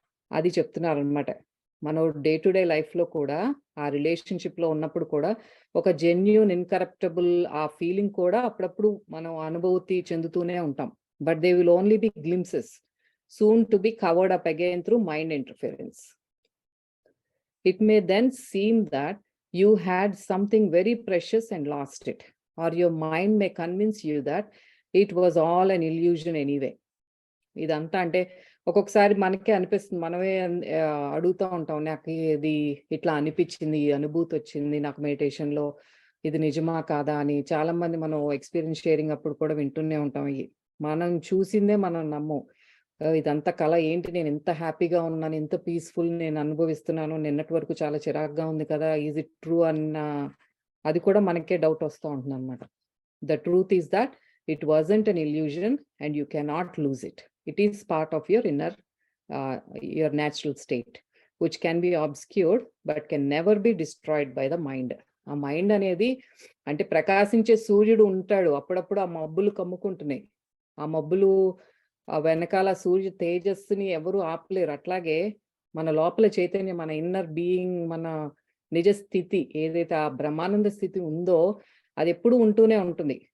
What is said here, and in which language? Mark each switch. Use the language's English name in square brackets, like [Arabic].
[Telugu] అది చెప్తున్నారు అనమాట. మనం డే టు డే లైఫ్లో కూడా ఆ రిలేషన్షిప్లో ఉన్నప్పుడు కూడా ఒక జెన్యూన్ ఇన్కరప్టబుల్ ఆ ఫీలింగ్ కూడా అప్పుడప్పుడు మనం అనుభూతి చెందుతూనే ఉంటాం. [English] But they will only be glimpses, soon to be covered up again through mind interference. It may then seem that you had something very precious and lost it, or your mind may convince you that it was all an illusion anyway. [Telugu] ఇదంతా అంటే ఒక్కొక్కసారి మనకే అనిపిస్తుంది, మనమే అడుగుతూ ఉంటాం, నాకు ఇది ఇట్లా అనిపించింది, ఈ అనుభూతి వచ్చింది నాకు మెడిటేషన్లో, ఇది నిజమా కాదా అని. చాలా మంది మనం ఎక్స్పీరియన్స్ షేరింగ్ అప్పుడు కూడా వింటూనే ఉంటాం. మనం చూసిందే మనం నమ్మం. ఇదంతా కళ ఏంటి, నేను ఎంత హ్యాపీగా ఉన్నాను, ఎంత పీస్ఫుల్ నేను అనుభవిస్తున్నాను, నిన్నటి వరకు చాలా చిరాగ్గా ఉంది కదా, [English] is it true [Telugu] అన్న అది కూడా మనకే డౌట్ వస్తూ ఉంటుంది అనమాట. [English] The truth is that it wasn't an illusion and you cannot lose it. It is part of your inner, your natural state, which can be obscured but can never be destroyed by the mind. [Telugu] ఆ mind అనేది అంటే ప్రకాశించే సూర్యుడు ఉంటాడు, అప్పుడప్పుడు ఆ మబ్బులు కమ్ముకుంటున్నాయి, ఆ మబ్బులు ఆ వెనకాల సూర్య తేజస్సుని ఎవరు ఆపలేరు. అట్లాగే మన లోపల చైతన్యం, మన ఇన్నర్ బీయింగ్, మన నిజ స్థితి ఏదైతే ఆ బ్రహ్మానంద స్థితి ఉందో అది ఎప్పుడు ఉంటూనే ఉంటుంది.